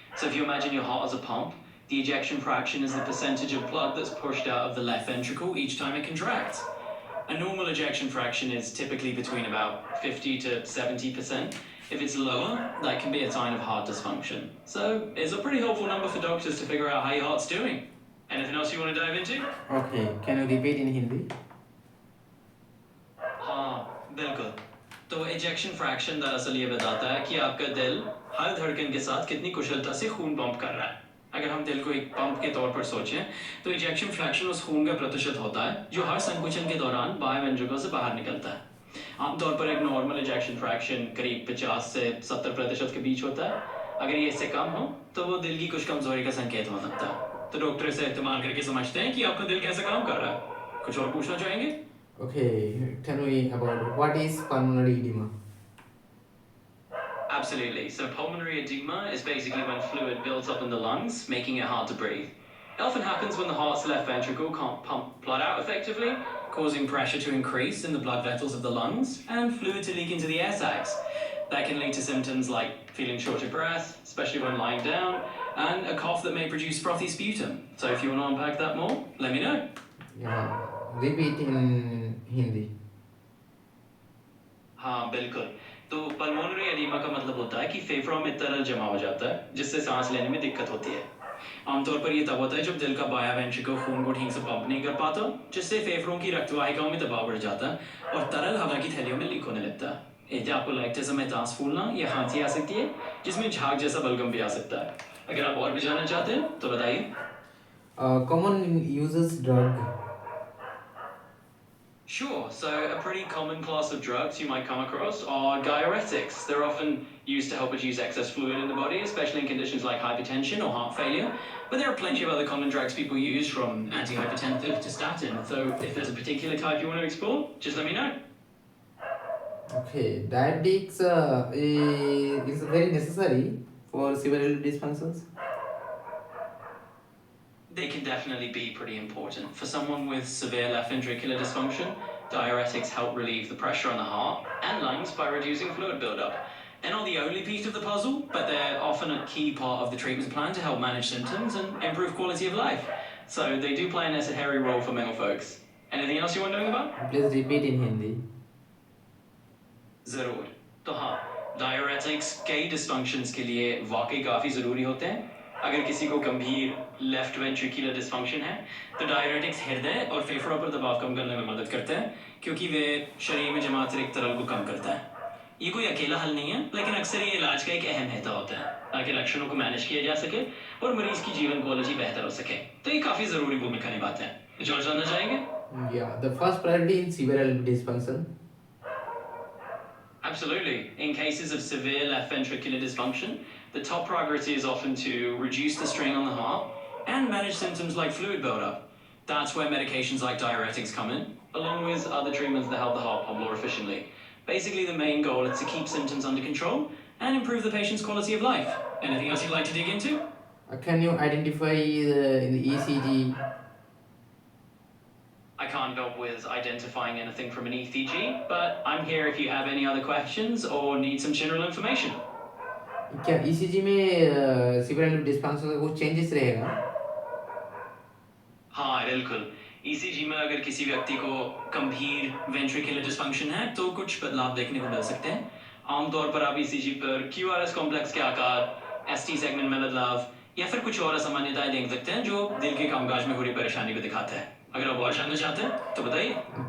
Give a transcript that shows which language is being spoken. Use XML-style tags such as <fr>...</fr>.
<en>So if you imagine your heart as a pump, the ejection fraction is the percentage of blood that's pushed out of the left ventricle each time it contracts. A normal ejection fraction is typically between about 50 to 70%. If it's lower, that can be a sign of heart dysfunction. So it's a pretty helpful number for doctors to figure out how your heart's doing. Anything else you want to dive into? Okay, can you repeat in Hindi?</en> <hi>हाँ बिल्कुल तो ejection fraction दरअसल ये बताता है कि आपका दिल हर धड़कन के साथ कितनी कुशलता से खून पंप कर रहा है अगर हम दिल को एक पंप के तौर पर सोचें तो इजेक्शन फ्रैक्शन उस खून का प्रतिशत होता है जो हर संकुचन के दौरान बाह्य वेंट्रिकल से बाहर निकलता है आमतौर पर एक नॉर्मल इजेक्शन फ्रैक्शन करीब 50 से 70% के बीच होता है अगर ये इससे कम हो तो वो दिल की कुछ कमजोरी का संकेत हो सकता है तो डॉक्टर इसे इस्तेमाल करके समझते हैं कि आपका दिल कैसे काम कर रहा है कुछ और पूछना चाहेंगे</hi> <en>Okay, tell me about what is pulmonary edema. Absolutely. So pulmonary edema is basically when fluid builds up in the lungs, making it hard to breathe. It often happens when the heart's left ventricle can't pump blood out effectively, causing pressure to increase in the blood vessels of the lungs and fluid to leak into the air sacs. That can lead to symptoms like feeling short of breath, especially when lying down, and a cough that may produce frothy sputum. So if you want to unpack that more, let me know. Yeah, repeat in Hindi.</en> <hi>हाँ बिल्कुल तो pulmonary oedema का मतलब होता है कि फेफड़ों में तरल जमा हो जाता है जिससे सांस लेने में दिक्कत होती है आमतौर पर ये तब होता है जब दिल का बाया वेंट्रिकल खून को ठीक से पंप नहीं कर पाता जिससे फेफड़ों की रक्तवाहिकाओं में दबाव बढ़ जाता है और तरल हवा की थैलियों में लीक होने लगता है इससे आपको लाइक्टिज्म में दांत फूलना या खांसी आ सकती है जिसमें झाग जैसा बलगम भी आ सकता है अगर आप और भी जानना चाहते हैं तो बताइए</hi> <en>Common uses drug. Sure, so a pretty common class of drugs you might come across are diuretics. They're often used to help reduce excess fluid in the body, especially in conditions like hypertension or heart failure. But there are plenty of other common drugs people use, from antihypertensive to statin. So if there's a particular type you want to explore, just let me know. Okay, diabetics is very necessary for several dysfunctions. They can definitely be pretty important. For someone with severe left ventricular dysfunction, diuretics help relieve the pressure on the heart and lungs by reducing fluid buildup. They're not the only piece of the puzzle, but they're often a key part of the treatment plan to help manage symptoms and improve quality of life. So they do play a necessary role for male folks. Anything else you want to know about? Please repeat in Hindi.</en> <hi>जरूर तो हाँ diuretics कई डिस्फंक्शंस के लिए वाकई काफ़ी ज़रूरी होते हैं अगर किसी को गंभीर लेफ्ट वेंट्रिकुलर डिस्फंक्शन है तो डायरेटिक्स हृदय और फेफड़ों पर दबाव कम करने में मदद करते हैं क्योंकि वे शरीर में जमा अतिरिक्त तरल को कम करता है ये कोई अकेला हल नहीं है लेकिन अक्सर ये इलाज का एक अहम हिस्सा होता है ताकि लक्षणों को मैनेज किया जा सके और मरीज की जीवन क्वालिटी बेहतर हो सके तो ये काफ़ी ज़रूरी भूमिका निभाते हैं कुछ और जानना चाहेंगे</hi> <en>Yeah, the first priority in severe dysfunction. Absolutely. In cases of severe left ventricular dysfunction, the top priority is often to reduce the strain on the heart and manage symptoms like fluid buildup. That's where medications like diuretics come in, along with other treatments that help the heart pump more efficiently. Basically, the main goal is to keep symptoms under control and improve the patient's quality of life. Anything else you'd like to dig into? Can you identify in the ECG? I can't help with identifying anything from an ECG, but I'm here if you have any other questions or need some general information.</en> <hi>क्या ECG में</hi> <en>severe dysfunction</en> <hi>का कुछ changes रहेगा? हाँ बिल्कुल ECG में अगर किसी व्यक्ति को गंभीर वेंट्रिकुलर डिस्फंक्शन है तो कुछ बदलाव देखने को मिल सकते हैं आमतौर पर आप ECG पर QRS कॉम्प्लेक्स के आकार ST सेगमेंट में बदलाव या फिर कुछ और असामान्यताएं देख सकते हैं जो दिल के कामकाज में हो रही परेशानी को दिखाता है अगर आप और जानना चाहते हैं तो बताइए</hi>